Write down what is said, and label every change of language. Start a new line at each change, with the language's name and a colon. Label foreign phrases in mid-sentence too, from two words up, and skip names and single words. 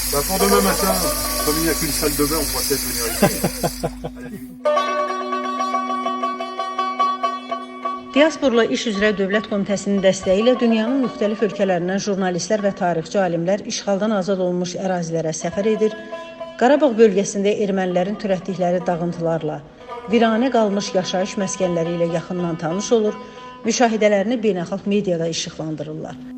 French: Pour demain matin, comme il n'y a qu'une salle de bain, on pourra peut-être venir ici.
Azerbaijani: Diasporla İş üzrə Dövlət Komitəsinin dəstəyi ilə dünyanın müxtəlif ölkələrindən jurnalistlər və tarixçi alimlər işğaldan azad olunmuş ərazilərə səfər edir, Qarabağ bölgəsində ermənilərin törətdikləri dağıntılarla, viranə qalmış yaşayış məskənləri ilə yaxından tanış olur, müşahidələrini beynəlxalq mediada işıqlandırırlar.